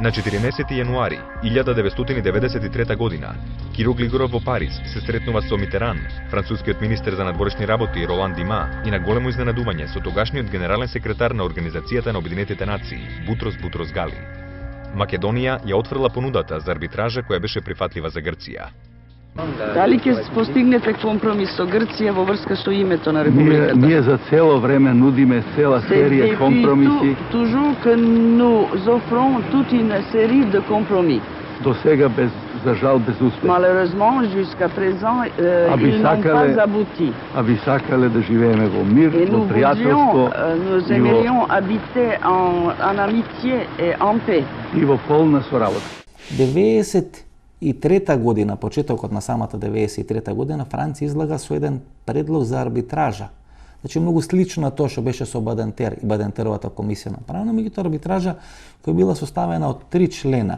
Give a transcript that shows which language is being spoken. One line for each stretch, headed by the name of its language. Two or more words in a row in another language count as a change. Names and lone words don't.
Macedonian: На 14 јануари 1993 година Киро Глигоров во Париз се сретнува со Митеран, францускиот министер за надворешни работи Ролан Дима, и на големо изненадување со тогашниот генерален секретар на Организацијата на Обединетите нации, Бутрос Гали. Македонија ја отфрла понудата за арбитража која беше прифатлива за Грција. Дали ќе постигнете компромис со Грција во врска со името на Републиката? Ние за цело време нудиме цела серија компромиси.
French: Toujours que nous offrons toute une série de compromis.
Macedonian: До сега за жал без успех.
French: Malheureusement, jusqu'à présent, ils n'ont pas abouti.
Macedonian: А би сакале да живееме во мир, во пријателство.
French: Nous aimerions habiter en amitié et en paix.
Macedonian: И во полна соработа. 93 година, почетокот на самата 93 година, Франција излага со еден предлог за арбитража Значи многу слично на тоа што беше со Бадентер и Бадентеровата комисија направена, меѓутоа арбитража која била составена од 3 члена.